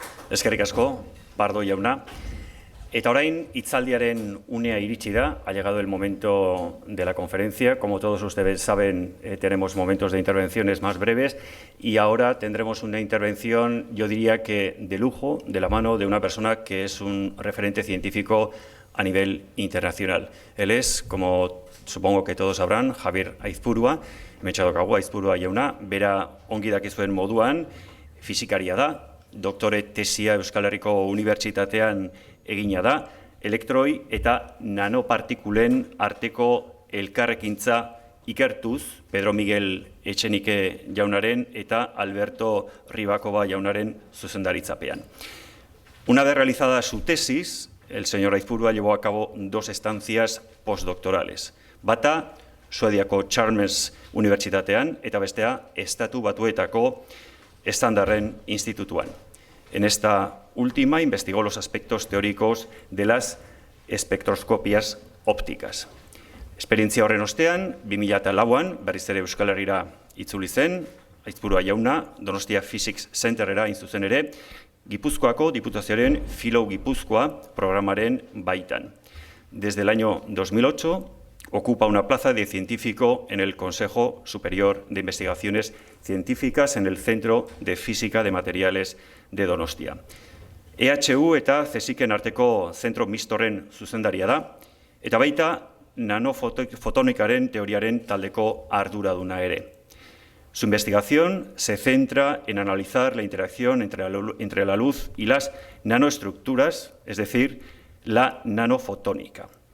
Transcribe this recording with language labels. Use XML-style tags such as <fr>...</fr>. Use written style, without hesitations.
<eu>Eskerrik asko, Pardo jauna. Eta orain, hitzaldiaren unea iritsi da,</eu> <es>ha llegado el momento de la conferencia. Como todos ustedes saben, tenemos momentos de intervenciones más breves, y ahora tendremos una intervención, yo diría que de lujo, de la mano de una persona que es un referente científico a nivel internacional. Él es, como supongo que todos sabrán,</es> <eu>Javier Aizpurua, Metxadokagu Aizpurua jauna, bera ongi dakizuen moduan, fisikaria da, doktore tesia Euskal Herriko Unibertsitatean egina da, elektroi eta nanopartikulen arteko elkarrekintza ikertuz, Pedro Miguel Etxenike jaunaren eta Alberto Ribakoba jaunaren zuzendaritzapean.</eu> <es>Una vez realizada su tesis, el señor Aizpurua llevó a cabo 2 estancias postdoctorales.</es> <eu>Bata, Suediako Chalmers Unibertsitatean, eta bestea, Estatu Batuetako Estandarren Institutuan.</eu> <es>En esta última investigó los aspectos teóricos de las espectroscopias ópticas.</es> <eu>Esperientzia horren ostean, 2004an, berriz ere Euskal Herrira itzuli zen, Aizpurua jauna, Donostia Physics Centerera hain zuzen ere, Gipuzkoako Diputazioaren Philo Gipuzkoa programaren baitan.</eu> <es>Desde el año 2008 ocupa una plaza de científico en el Consejo Superior de Investigaciones Científicas en el Centro de Física de Materiales de Donostia.</es> <eu>EHU eta CSIC-en arteko zentro mistorren zuzendaria da, eta baita nanofotonikaren teoriaren taldeko arduraduna ere.</eu> <es>Su investigación se centra en analizar la interacción entre la luz y las nanoestructuras, es decir, la nanofotónica.</es>